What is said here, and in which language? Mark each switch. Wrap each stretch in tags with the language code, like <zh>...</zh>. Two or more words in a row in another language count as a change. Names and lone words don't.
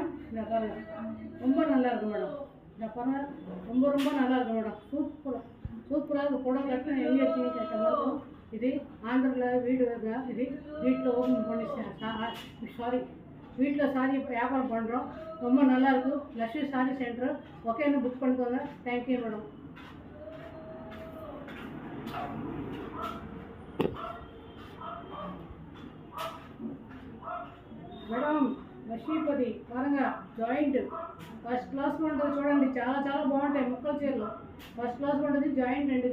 <ta>இந்த பாருங்க ரொம்ப நல்லா இருக்கு மேடம். இந்த பாருங்க ரொம்ப ரொம்ப நல்லா இருக்கு மேடம். சூப்பராக இருக்குது. புடவை கட்டினா எங்கே வச்சுன்னு கேட்ட மாதிரி இது ஆந்திராவில் வீடு இது வீட்டில் ஓப்பன் பண்ணி வீட்டில் சாரி வியாபாரம் பண்ணுறோம். ரொம்ப நல்லாயிருக்கு. லக்ஷ்மி சாரி சென்டர். ஓகேன்னு புக் பண்ணிக்கோங்க.</ta> <en>thank you madam.</en> <te>మేడం లక్ష్మీపతి పారంగా</te> <en>joint first class</en> <te>ఉంటుంది చూడండి. చాలా చాలా బాగుంటాయి ముక్కల చీరలు.</te> <en>first class</en> <te>ఉంటుంది జాయింట్ అండి.</te>